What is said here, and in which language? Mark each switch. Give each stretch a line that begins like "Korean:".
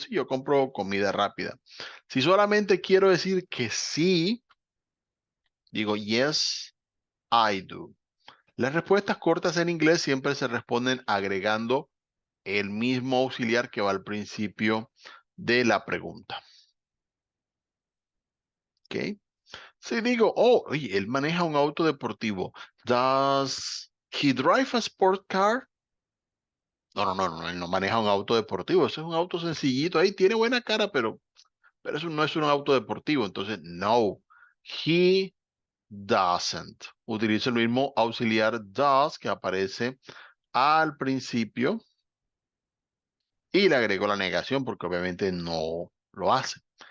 Spanish: Sí, yo compro comida rápida. Si solamente quiero decir que sí, digo
English: yes, I do.
Spanish: Las respuestas cortas en inglés siempre se responden agregando el mismo auxiliar que va al principio de la pregunta. ¿Ok? Si digo, oh, oye, él maneja un auto deportivo.
English: Does he drive a sport car?
Spanish: No, él no maneja un auto deportivo. Ese es un auto sencillito. Ahí tiene buena cara, pero eso no es un auto deportivo. Entonces, no,
English: he doesn't.
Spanish: Utiliza el mismo auxiliar does que aparece al principio y le agrego la negación porque obviamente no lo hace.